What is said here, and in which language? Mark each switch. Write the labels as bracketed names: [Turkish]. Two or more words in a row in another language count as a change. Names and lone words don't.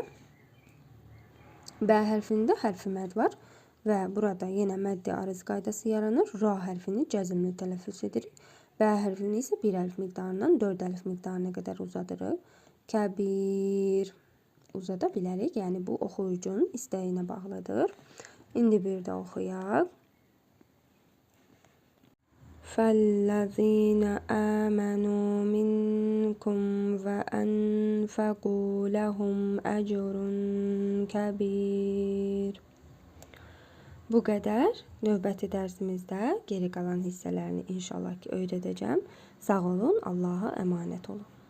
[Azerbaijani] Bə hərfində hərfi məd var və burada yenə məddi arız qaydası yaranır. Ra hərfini cəzmli tələffüz edirik. Bə hərfini isə bir əlif miqdarından 4 əlif miqdarına qədər uzadırıq. Kəbir uzada bilərik. Yəni bu oxuyucunun istəyinə bağlıdır. İndi bir də oxuyaq. [Arabic] فَالَّذِينَ آمَنُوا مِنْكُمْ وَأَنْفَقُوا لَهُمْ أَجْرٌ كَبِيرٌ. [Azerbaijani] Bu qədər. Növbəti dərsimizdə geri qalan hissələrini inşallah ki öyrədəcəm. Sağ olun, Allaha əmanət olun.